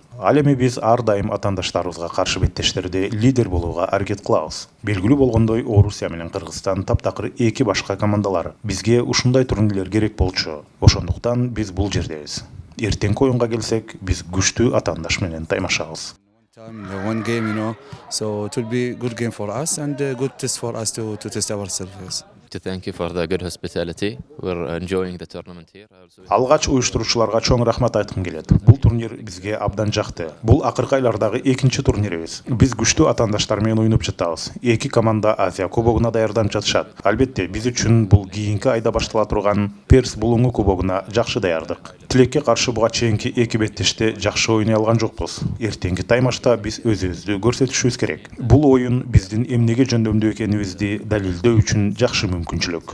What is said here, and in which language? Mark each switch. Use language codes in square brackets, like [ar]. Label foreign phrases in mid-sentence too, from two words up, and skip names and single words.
[ky] Ал эми биз ар дайым атаандаштарыбызга каршы беттештерде лидер болууга аракет кылабыз. Белгилүү болгондой, Орусия менен Кыргызстан таптакыр 2 башка командалар. Бизге ушундай турнирлер керек болчу. Ошондуктан биз бул жердебиз. Эртеңки оюнга келсек, биз күчтүү атаандаш менен таймашабыз. [en] One game, so it will be a good game for us and a good test for us to test ourselves. To thank you for the good hospitality. We're enjoying the tournament here. [ky] Алгач уюштуруучуларга чоң рахмат айткым келет. Бул турнир бизге абдан жакты. Бул акыркы айлардагы экинчи турнирибиз. Биз күчтүү атаандаштар менен оюнуп жатабыз. 2 команда Азия кубогуна даярданып жатышат. Албетте, биз үчүн бул кийинки айда баштала турган Перс булуңу кубогуна жакшы даярдык. Тилекке каршы буга чейинки 2 беттеште жакшы ойнай алган жокпуз. Эртеңки таймашта биз өзүбүздү көрсөтүшүбүз керек. Бул оюн биздин эмнеге жөндөмдүү экенибизди далилдөө үчүн жакшы мүмкүнчүлүк.